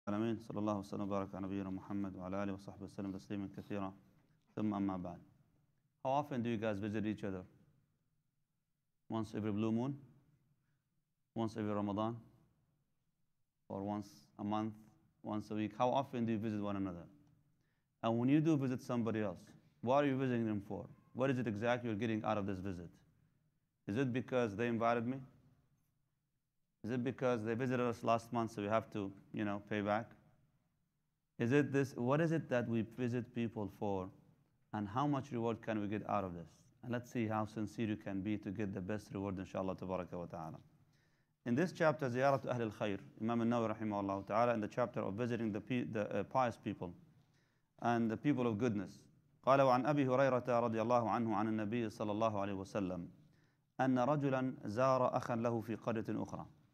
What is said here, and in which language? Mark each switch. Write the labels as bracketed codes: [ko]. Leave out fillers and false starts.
[ar] العالمين صلى الله وسلم وبارك على نبينا محمد وعلى آله وصحبه وسلم تسليما كثيرا ثم أما بعد. [en] How often do you guys visit each other? Once every blue moon? Once every Ramadan? Or once a month? Once a week? How often do you visit one another? And when you do visit somebody else, what are you visiting them for? What is it exactly you're getting out of this visit? Is it because they invited me? Is it because they visited us last month, so we have to, pay back? Is it this? What is it that we visit people for, and how much reward can we get out of this? And let's see how sincere you can be to get the best reward, inshallah, tabaraka wa ta'ala. In this chapter, Ziyaratu Ahl al-Khair, Imam al-Nawawi rahimahullah ta'ala, in the chapter of visiting the pious people and the people of goodness. [ar] قال وعن أبي هريرة رضي الله عنه عن النبي صلى الله عليه وسلم أن رجلا زار أخا له في قرية أخرى.